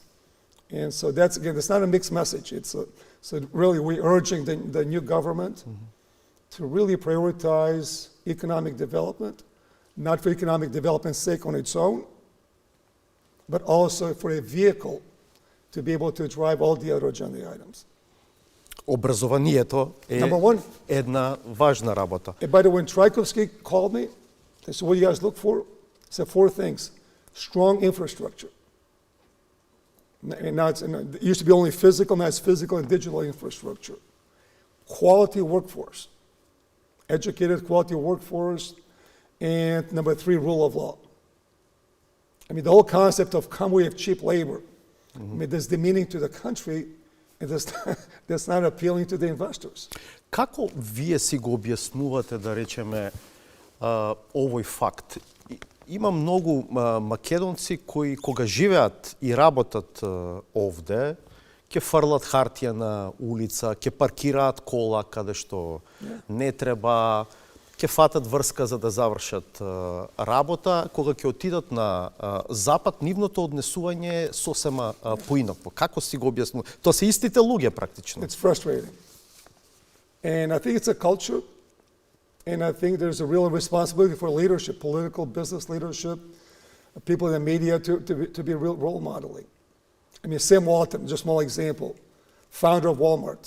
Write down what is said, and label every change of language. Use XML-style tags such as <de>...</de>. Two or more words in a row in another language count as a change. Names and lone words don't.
<en>And so that's not a mixed message. So really we're urging the new government to really prioritize economic development, not for economic development's sake on its own, but also for a vehicle to be able to drive all the other agenda items.</en> <mk>Образованието е една важна работа.</mk> <en>And by the way, when Zafirovski called me, they said, what do you guys look for? I said, 4 things. Strong infrastructure. And now it used to be only physical, now it's physical and digital infrastructure. Quality workforce. Educated quality workforce. And number 3, rule of law. I mean, the whole concept of come we have cheap labor. I mean, that's demeaning to the country, and that's not appealing to the investors.</en> <mk>Како вие си го објаснувате, да речеме, овој факт? Има многу македонци кои кога живеат и работат овде, ќе фрлат хартија на улица, ќе паркираат кола каде што не треба, ќе фатат врска за да завршат работа. Кога ќе отидат на запад, нивното однесување е сосема поинакво. Како си го објаснувате? Тоа се истите луѓе практично.</mk> <en>It's frustrating. And I think it's a culture. And I think there's a real responsibility for leadership, political, business leadership, people in the media to be real role modeling. I mean, Sam Walton, just a small example, founder of Walmart.</en>